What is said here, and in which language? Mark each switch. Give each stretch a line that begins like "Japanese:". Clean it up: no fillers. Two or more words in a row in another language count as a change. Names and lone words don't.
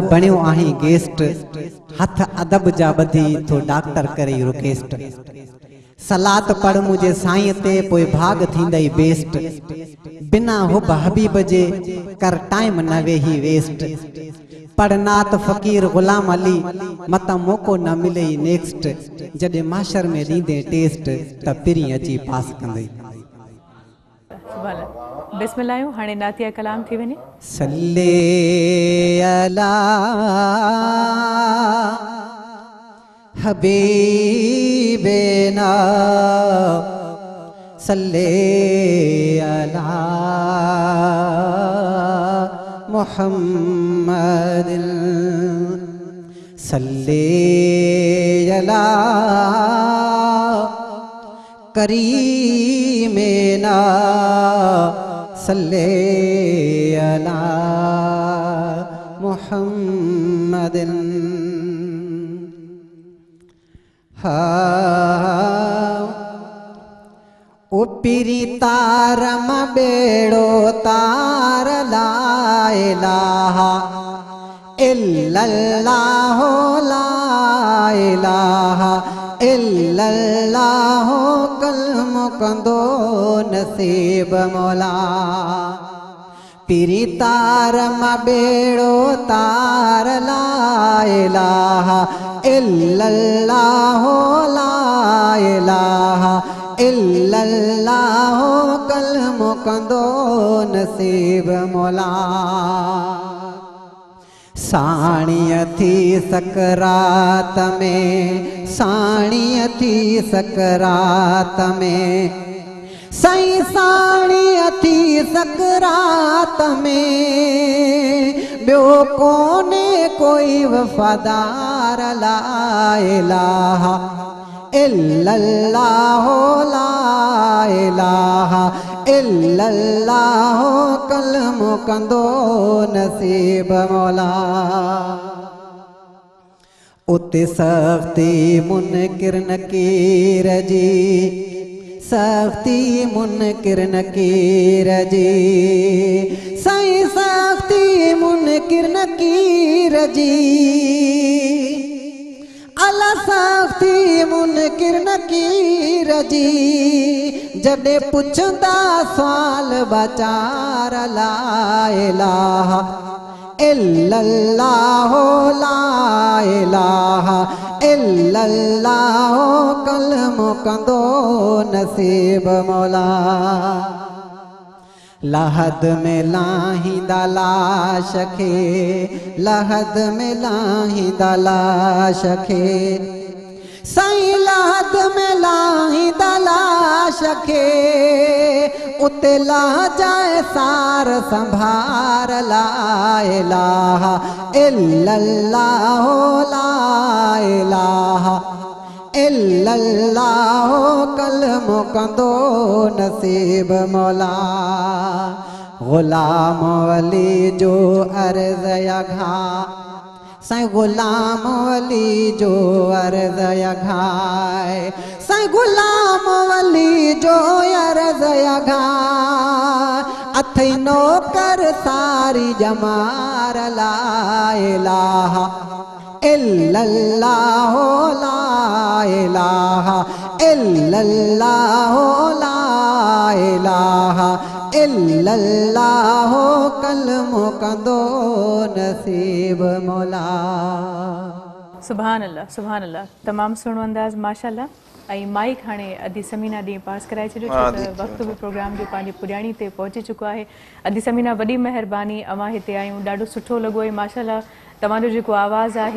Sindhi: बणियो आहीं गेस्ट हथ अदब जा ॿधी तो डॉक्टर करे रिक्वेस्ट सलात पढ़ मुझे साईं ते पोइ भाग थींदई बेस्ट बिना हुब हबीब जे कर टाइम न वेही वेस्ट पढ़नात फ़कीर ग़ुलाम अली मत मौक़ो न मिले नेक्स्ट जॾहिं माशर में ॾींदे टेस्ट त पिरी अची पास कंदई। बिस्मिल्लाह हाणे नातिया कलाम थी वञे।
Arabic: صلِّ على حبيبنا صلِّ على محمد صلِّ على كريمنا صلِّ على
Sindhi: मुहम्मदिन ओ पिरी तारम बेड़ो तार
Arabic: لا إله إلا الله لا إله إلا الله
Sindhi: कलम कंदो नसीब मौला पिरी तारम बेड़ो तार ला
Arabic: إله إلا الله لا إله إلا الله
Sindhi: कलमो कंदो नसीब मौला साणीअ थी सकरात में साणीअ थी सकरात में साईं साणीअ थी सकरात में ॿियो कोने कोई वफ़ादार
Arabic: لا إله إلا الله لا إله إلا الله
Sindhi: कलमो कंदो नसीब मौला उते सख्ती मुनकिर नकीर जी सख्ती मुनकिर नकीर जी साईं सख्ती मुनकिर नकीर जी अला सख्ती मुनकिर नकीर जी जॾे पुछंदा सवाल बाचार
Arabic: لا إله إلا الله لا إله إلا الله
Sindhi: कलमो कंदो नसीब मौला लहद में लाहींदा लाश खे लहद में लाहींदा लाश खे साईं लहद में लाहींदा लाश खे उते ला जाए सार संभार
Arabic: لا إله إلا الله لا إله إلا الله
Sindhi: कलमो कंदो नसीब मौला गुलाम वली जो अर्ज़ यघा साईं गुलाम वली जो अर्ज़ यघाए साईं गुलाम वली जो अर्ज़ यघा अथई नौकर सारी जमार
Arabic: لا إله إلا الله لا إله إلا الله لا إله إلا الله
Sindhi: कलमो कंदो नसीब मौला
Arabic: سبحان الله
Sindhi: तमामु सुहिणो अंदाज़ माशाअल्लाह ऐं माइक हाणे अदी समीना ॾींहुं पास कराए छॾियो छो त वक़्तु बि प्रोग्राम जो पंहिंजी पुॼाणी ते पहुची चुको आहे अदी समीना वॾी महिरबानी अवां हिते आहियूं ॾाढो सुठो लॻो ऐं माशाअल्लाह तव्हांजो जेको आवाज़ु आहे